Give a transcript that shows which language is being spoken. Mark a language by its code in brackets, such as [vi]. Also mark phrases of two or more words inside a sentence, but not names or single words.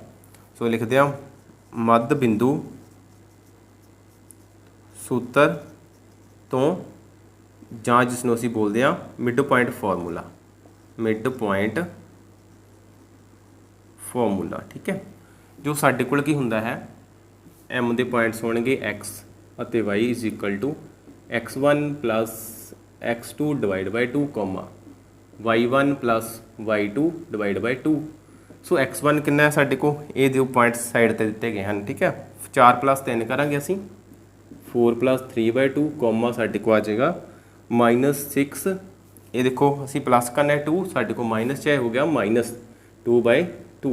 [pa] ਸੋ ਲਿਖਦੇ ਹਾਂ ਮੱਧ ਬਿੰਦੂ ਸੂਤਰ ਤੋਂ ਜਾਂ ਜਿਸ ਨੂੰ ਅਸੀਂ ਬੋਲਦੇ ਹਾਂ [en] mid point formula. [pa] ਠੀਕ ਹੈ। ਜੋ ਸਾਡੇ ਕੋਲ ਕੀ ਹੁੰਦਾ ਹੈ M ਦੇ ਪੁਆਇੰਟਸ ਹੋਣਗੇ x ਅਤੇ y = x1 + x2 / 2, y1 + y2 / 2। ਸੋ x1 ਕਿੰਨਾ ਹੈ ਸਾਡੇ ਕੋਲ? ਇਹ ਜੋ ਪੁਆਇੰਟਸ ਸਾਈਡ ਤੇ ਦਿੱਤੇ ਗਏ ਹਨ। ਠੀਕ ਹੈ। 4 + 3 ਕਰਾਂਗੇ ਅਸੀਂ 4 + 3/2, ਸਾਡੇ ਕੋਲ ਆ ਜਾਏਗਾ -6। ਇਹ ਦੇਖੋ ਅਸੀਂ ਪਲੱਸ ਕਰਨਾ ਹੈ 2, ਸਾਡੇ ਕੋਲ ਮਾਈਨਸ 'ਚ ਹੋ ਗਿਆ -2/2।